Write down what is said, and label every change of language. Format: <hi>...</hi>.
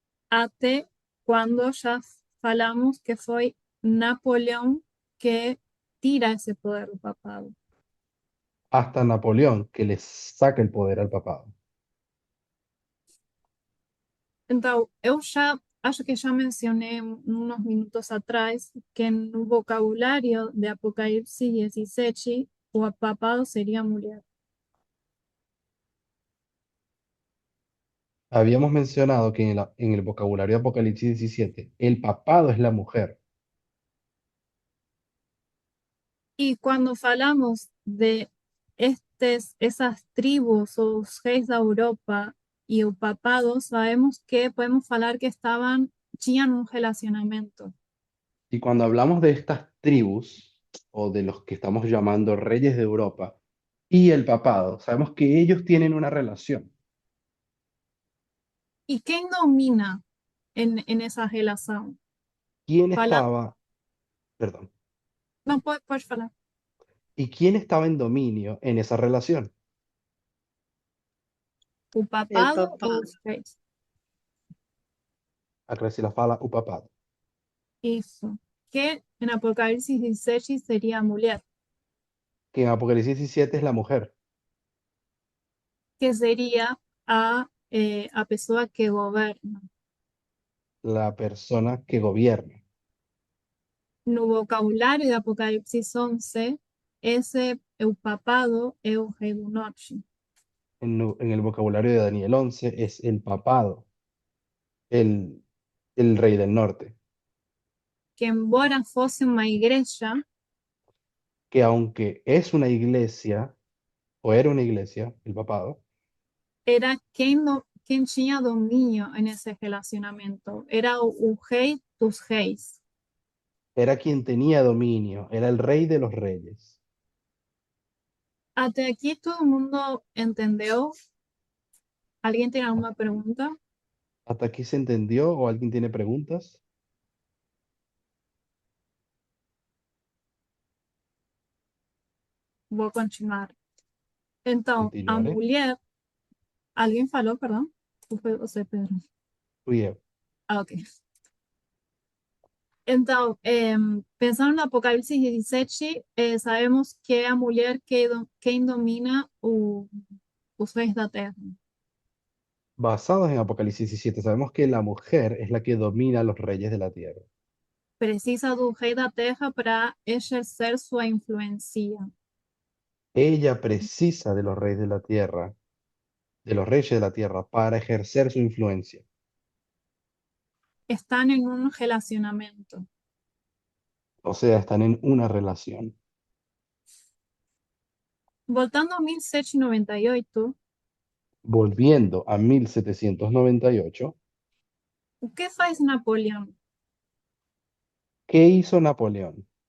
<pt>Até quando já falamos que foi Napoleão que tira esse poder do papado.</pt> <es>Hasta Napoleón, que le saca el poder al papado.</es> <pt>Então, eu já acho que já mencionei uns minutos atrás que no vocabulário de Apocalipse 17, o papado seria mulher.</pt> <es>Habíamos mencionado que en el vocabulario de Apocalipsis 17, el papado es la mujer.</es> <pt>E quando falamos de essas tribos ou os reis da Europa e o papado, sabemos que podemos falar que tinham um relacionamento.</pt> <es>Y cuando hablamos de estas tribus, o de los que estamos llamando reyes de Europa, y el papado, sabemos que ellos tienen una relación.</es> <pt>E quem domina essa relação?</pt> <es>¿Quién</es> <pt>Fala,</pt> <es>estaba, perdón,</es> <pt>não, pode falar.</pt> <es>y quién estaba en dominio en esa relación?</es> <pt>O</pt> <es>El</es> <pt>papado ou</pt> <es>papado.</es> <pt>os reis?</pt> <es>Acá se la</es> <pt>fala o papado, Isso. Que em Apocalipse 17 seria a mulher,</pt> <es>que en Apocalipsis 17 es la mujer,</es> <pt>que seria a pessoa que governa.</pt> <es>la persona que gobierna.</es> <pt>No vocabulário de Apocalipse 11, o papado é o rei do norte.</pt> <es>En el vocabulario de Daniel 11 es el papado, el, el rey del norte,</es> <pt>Que embora fosse uma igreja,</pt> <es>que aunque es una iglesia, o era una iglesia, el papado,</es> <pt>era quem tinha domínio nesse relacionamento. Era o rei dos reis.</pt> <es>era quien tenía dominio, era el rey de los reyes.</es> <pt>Até aqui todo mundo entendeu? Alguém tem alguma pergunta?</pt> <es>¿Hasta aquí se entendió o alguien tiene preguntas?</es> <pt>Vou continuar. Então, a</pt> <es>Continuaré.</es> <pt>mulher. Alguém falou, perdão? Ou foi você, Pedro?</pt> <es>Fui yo. Ah, ok.</es> <pt>Então, pensando no Apocalipse 17, sabemos que é a mulher quem domina os reis da terra.</pt> <es>Basados en Apocalipsis 17, sabemos que la mujer es la que domina a los reyes de la tierra.</es> <pt>Precisa do rei da terra para exercer sua influência.</pt> <es>Ella precisa de los reyes de la tierra, de los reyes de la tierra, para ejercer su influencia.</es> <pt>Estão em um relacionamento.</pt> <es>O sea, están en una relación.</es> <pt>Voltando a 1798,</pt> <es>Volviendo a 1798,</es> <pt>o que faz Napoleão?</pt> <es>¿qué hizo Napoleón?</es>